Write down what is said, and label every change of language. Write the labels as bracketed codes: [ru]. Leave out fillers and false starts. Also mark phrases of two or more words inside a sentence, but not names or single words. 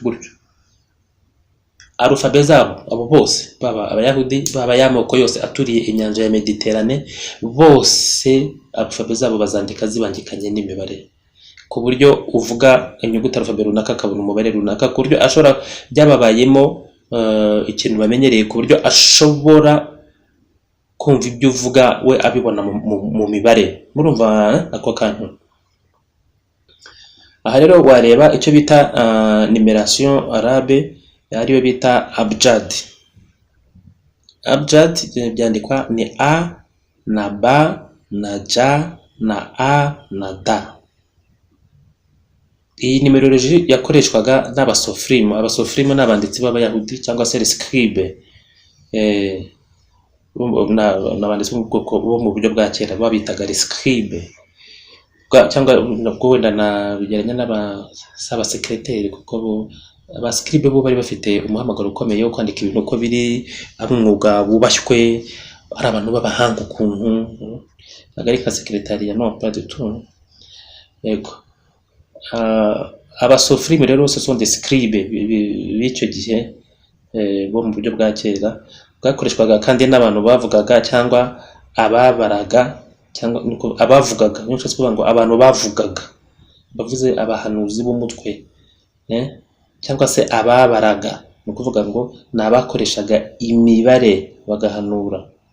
[rw] Alphabet zabo abo bose, baba Abayahudi baba y'amoko yose aturiye inyanja ya Mediterane, bose alphabet zabo bazandika zibangikanye n'imibare, ku buryo uvuga inyuguti alphabet runaka akabona umubare runaka, ku buryo ashobora byababayemo ikintu bamenyereye, ku buryo ashobora kumva ibyo uvuga we abibona mu mibare. Murumva ako kantu? Aha rero wareba icyo bita [fr] numeration arabe, [rw] ariyo bita abjad. Abjad byandikwa ni A na B na J na A na D. Iyi numerology yakoreshwaga n'abasofrimu. Abasofrimu n'abanditsi b'Abayahudi cyangwa se scribe, n'abanditsi bo mu buryo bwa kera babitaga scribe, cyangwa nabwo wenda nabigeranya n'abasekreteri, kuko abascribe bo bari bafite umuhamagaro ukomeye wo kwandika ibintu uko biri, ari umwuga wubashywe, ari abantu b'abahanga ukuntu, ntabwo ari ka secretariat, [fr] no pas du tout. [rw] Yego, abasofrimu rero [fr] ce sont des scribes [rw] b'icyo gihe, bo mu buryo bwa kera, bwakoreshwaga kandi n'abantu bavugaga cyangwa ababaraga, cyangwa abavugaga. Niyo nshatse kuvuga ngo abantu bavugaga, bavuze abahanuzi b'umutwe, cyangwa se ababaraga, ni ukuvuga ngo ni abakoreshaga imibare bagahanura.